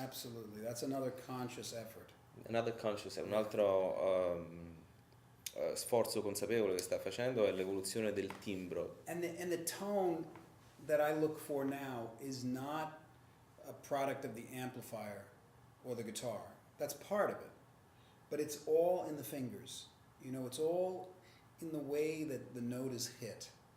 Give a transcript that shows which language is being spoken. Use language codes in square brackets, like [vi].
[en] Absolutely, that's another conscious effort. [it] Un altro sforzo consapevole che sta facendo è l'evoluzione del timbro. [en] And the tone that I look for now is not a product of the amplifier or the guitar. That's part of it. But it's all in the fingers. You know, it's all in the way that the note is hit.